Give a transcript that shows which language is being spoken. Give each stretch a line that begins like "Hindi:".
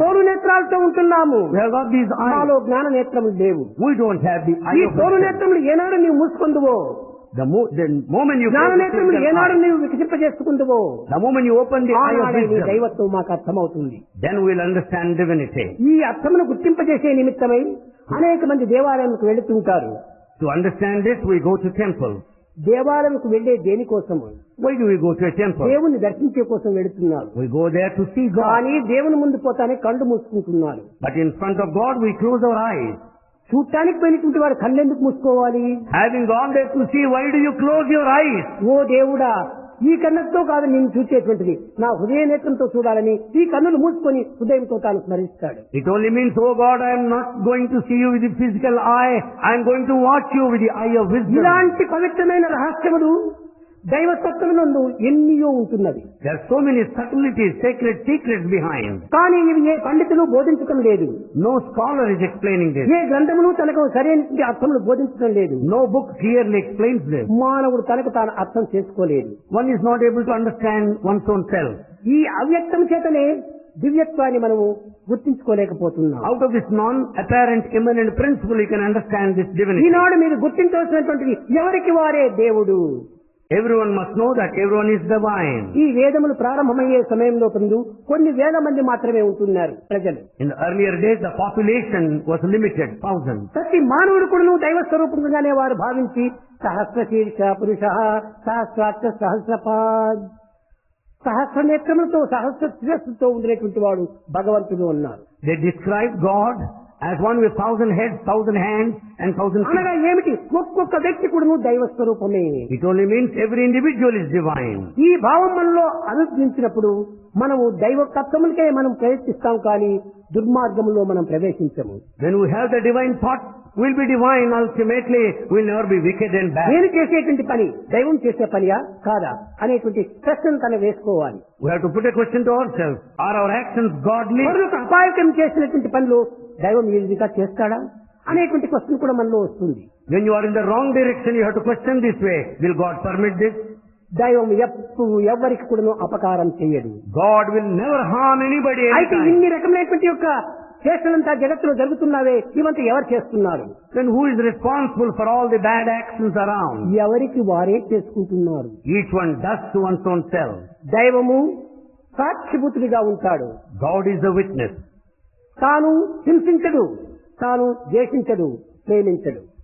Telugu: తోలు నేత్రాలతో ఉంటున్నాము.
English: We have got these eyes.
Telugu: మాలో జ్ఞాన నేత్రములు లేవు.
English: We don't have the
Telugu: ఈ
English: eye of
Telugu: తోలు
English: wisdom.
Telugu: నేత్రములు ఏనాడు నీవు మూసుకుందువో,
English: The moment you
Telugu: జ్ఞాన
English: close the
Telugu: నేత్రములు
English: physical
Telugu: ఏనాడు
English: eye,
Telugu: నీవు వికసింపజేసుకుందువో,
English: the moment you open the eye of
Telugu: ఆనాడే నీ
English: wisdom,
Telugu: దైవత్వం మాకు అర్థమవుతుంది.
English: then we will understand divinity.
Telugu: ఈ అర్థమును గుర్తింపజేసే నిమిత్తమై అనేక మంది దేవాలయానికి వెళుతుంటారు.
English: To understand this, we go to temples.
Telugu: దేవాలయంకు వెళ్లే దేనికోసము?
English: Why do we go to a temple?
Telugu: దేవుని దర్శించే కోసం వెళుతున్నారు.
English: We go there to see God.
Telugu: కానీ దేవుని ముందు పోతానే కళ్ళు మూసుకుంటున్నారు.
English: But in front of God, we close our eyes.
Telugu: చూడటానికి పోయినటువంటి వాడు కళ్ళెందుకు మూసుకోవాలి?
English: Having gone there to see, why do you close your eyes?
Telugu: ఓ దేవుడా, ఈ కన్నుతో కాదు నేను చూసేటువంటిది, నా హృదయ నేత్రంతో చూడాలని ఈ కన్నులు మూసుకొని హృదయంతో తాను స్మరిస్తాడు.
English: It only means, oh God, I am not going to see you with the physical eye. I am going to watch you with the eye of wisdom.
Telugu: ఇలాంటి పవిత్రమైన రహస్యములు దైవతత్వమునందు ఎన్నియో ఉంటున్నది.
English: There are so many subtleties, sacred secrets behind.
Telugu: కానీ ఇవి ఏ పండితులు బోధించడం లేదు.
English: No scholar is explaining this.
Telugu: ఏ గ్రంథమును తనకు సరైన అర్థములు బోధించడం లేదు.
English: No book clearly explains this.
Telugu: మానవుడు తనకు తాను అర్థం చేసుకోలేదు.
English: One is not able to understand one's own self.
Telugu: ఈ అవ్యక్తం చేతనే దివ్యత్వాన్ని మనము గుర్తించుకోలేకపోతున్నాం.
English: Out of this non-apparent immanent principle, you can understand this divinity.
Telugu: ఈనాడు మీరు గుర్తించవలసినటువంటిది ఎవరికి వారే దేవుడు.
English: Everyone must know that everyone is divine.
Telugu: ఈ వేదములు ప్రారంభమయ్యే సమయంలో కొన్ని వేల మంది మాత్రమే ఉంటున్నారు ప్రజలు.
English: In the earlier days, the population was limited, thousands.
Telugu: ప్రతి మానవుడు కూడా దైవ స్వరూపంగానే వారు భావించి సహస్ర శీర్ష పురుష, సహస్రాక్ష, సహస్రపాద్, సహస్ర నేత్రములతో సహస్ర శిరస్సుతో ఉండేటువంటి వాడు భగవంతుడు అన్నారు.
English: They described God as one with 1,000 heads, 1,000 hands and 1,000 feet.
Telugu: అనగా ఏమిటి? ఒక్కొక్క వ్యక్తి కూడా దైవ స్వరూపమే.
English: It only means every individual is divine.
Telugu: ఈ భావం మనలో అనుభవించినప్పుడు మనము దైవ తత్వములకే మనం ప్రయత్నిస్తాం, కానీ దుర్మార్గంలో మనం ప్రవేశించము.
English: When we have the divine thought, we'll be divine ultimately. We'll never be wicked and bad.
Telugu: నేను చేసేటువంటి పని దైవం చేసే పనియా కాదా అనేటువంటి ప్రశ్నను తన వేసుకోవాలి.
English: We have to put a question to ourselves. Are our actions godly?
Telugu: మరొక అపాయకం చేసినటువంటి పనులు దైవం ఈ విధంగా చేస్తాడా అనేటువంటి క్వశ్చన్ కూడా మనలో వస్తుంది.
English: When you are in the wrong direction, you have to question this way. Will God permit this?
Telugu: దైవం ఎప్పుడు ఎవరికి కూడా అపకారం చేయడు.
English: God will never harm anybody
Telugu: అయితే
English: anytime.
Telugu: ఇన్ని రకమైనటువంటి యొక్క చేష్టలంతా జగత్తులో జరుగుతున్నావే, ఇవంతా ఎవరు చేస్తున్నారు?
English: Then who is responsible for all the bad actions around?
Telugu: ఎవరికి వారే చేసుకుంటున్నారు.
English: Each one does to one's own self.
Telugu: దైవము సాక్షిభూతుడిగా ఉంటాడు.
English: God is a witness.
Telugu: తాను హింసించడు, తాను ద్వేషించడు, ప్రేమించడు.